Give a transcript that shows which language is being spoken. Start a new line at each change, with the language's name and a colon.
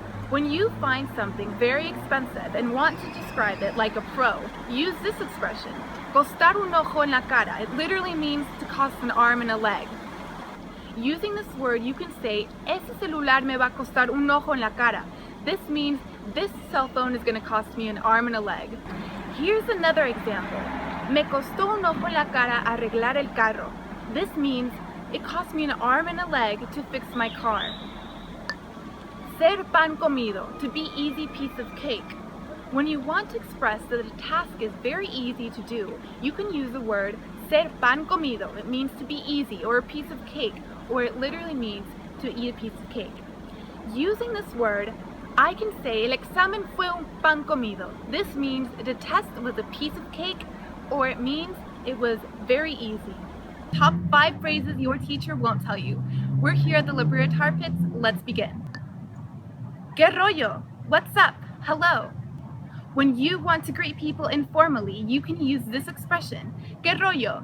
English: When you find something very expensive and want to describe it like a pro, use this expression,
Spanish: costar un ojo en la cara.
English: It literally means to cost an arm and a leg. Using this word, you can say,
Spanish: ese celular me va a costar un ojo en la cara.
English: This means this cell phone is going to cost me an arm and a leg. Here's another example.
Spanish: Me costó un ojo en la cara arreglar el carro.
English: This means it cost me an arm and a leg to fix my car.
Spanish: Ser pan comido,
English: to be easy piece of cake. When you want to express that a task is very easy to do, you can use the word
Spanish: ser pan comido.
English: It means to be easy or a piece of cake, or it literally means to eat a piece of cake. Using this word, I can say
Spanish: el examen fue un pan comido.
English: This means the test was a piece of cake, or it means it was very easy. Top 5 phrases your teacher won't tell you. We're here at the Librea Tar Pits. Let's begin.
Spanish: ¿Qué rollo?
English: What's up? Hello. When you want to greet people informally, you can use this expression.
Spanish: ¿Qué rollo?